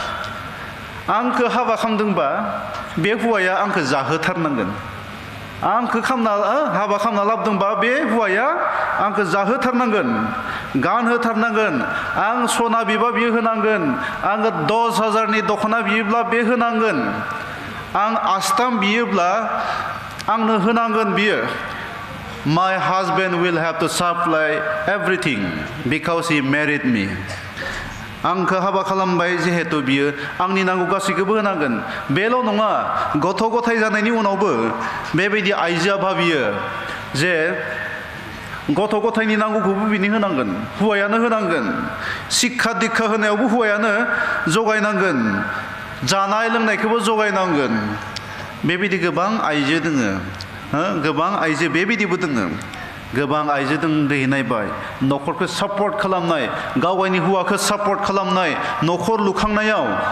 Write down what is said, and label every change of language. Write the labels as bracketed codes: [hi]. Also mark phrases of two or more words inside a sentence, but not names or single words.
[brx] आंखौ हाबा खालामदोंबा बे हौवाया आंखौ जाहोथारनांगोन आंखौ हाबा खालामना लाबोदोंबा बे हौवाया आंखौ जाहोथारनांगोन गानहोथारनांगोन आं सना बिबा बियो होनांगोन आङो 10,000नि दख'ना बियोब्ला बे होनांगोन आं आस्थाम बियोब्ला आंनो होनांगोन बियो [en] My husband will have to supply everything because he married me. [brx] आंखौ हाबा खालामबाय जिहेतु बियो आंनि नांगौ गासैखौबो होनांगोन बेल' नङा गथ' गथाय जानायनि उनावबो बेबायदि आइजोआ भाबियो जे गथ' गथायनि नांगौखौबो बिनि होनांगोन हौवायानो होनांगोन शिक्षा दीक्षा होनायावबो हौवायानो जगायनांगोन जानाय लोंनायखौबो जगायनांगोन बेबायदि गोबां आइजो दोङो गोबां आइजो बेबायदिबो दोङो गोबां आइजो दों दैनायबाय न'खरखौ सापर्ट खालामनाय गावगायनि हौवाखौ सापर्ट खालामनाय न'खर लुखांनायाव